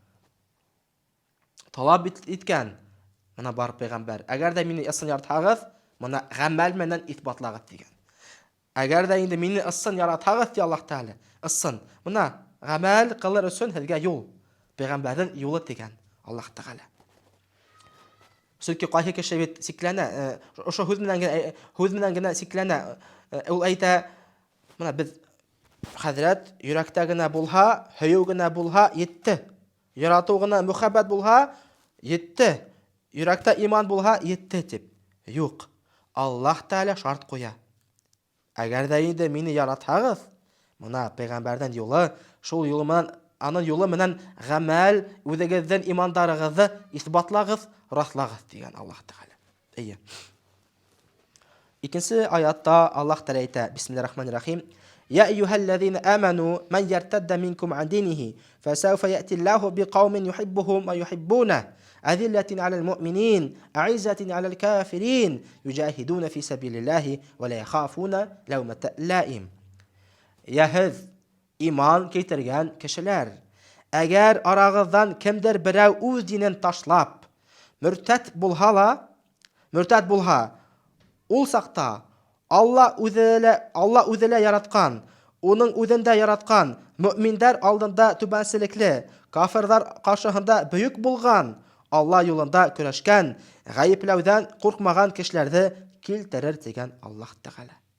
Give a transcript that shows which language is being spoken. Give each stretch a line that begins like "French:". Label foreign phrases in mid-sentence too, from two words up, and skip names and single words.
Bashkir: Талап иткән. Мына бар пәйғәмбәр. Әгәр дә мине ысын яратһағыҙ, мына ғәмәл менән иҫбатлағыҙ тигән. Әгәр дә инде мине ысын яратһағыҙ, ти Аллаһ Тәғәлә, ысын. Мына ғәмәл ҡылыр өсөн һеҙгә юл.
Tatar: Пәйгамбәрнең юлы дигән Аллаһ Тәгалә. Чөнки кайсы кеше бит сикләнә, ошо һүз менән генә сикләнә. Ул әйтә, менә без хәзрәт йөрәктә генә булһа, һөю генә булһа, йетте. Ярату гына, мөхәббәт булһа, йетте. Йөрәктә иман булһа, йетте дип. Юк. Аллаһ Тәгалә шарт куя. Әгәр дә инде мине яратһагыз, менә пәйгамбәрнең юлы, шул юлы менән, аның юлы менән гамәл, үзегезнең имандарыгызны исбатлагыз, раслагыз дигән Аллаһ Тәгалә. Әйе. Икенче аятта Аллаһ Тәгалә әйтә:
Arabic: بسم الله الرحمن الرحيم. يا أيها الذين آمنوا من يرتد منكم عن دينه فسوف يأتي الله بقوم يحبهم ويحبونه أذلة على المؤمنين أعزة على الكافرين يجاهدون في سبيل الله ولا يخافون لومة لائم.
Tatar: Яһыз иман китергән кешеләр, әгәр арагыздан кемдер берәү үз динен ташлап, мөртәт булһа, ул сакта Алла үзелә яраткан, уның үзендә яраткан, мөэминнәр алдында түбәнчелекле, кафирлар каршыһында бөек булган, Алла юлында көрәшкән, гаепләүдән куркмаган кешеләрне килтерер дигән Аллаһ Тәгалә.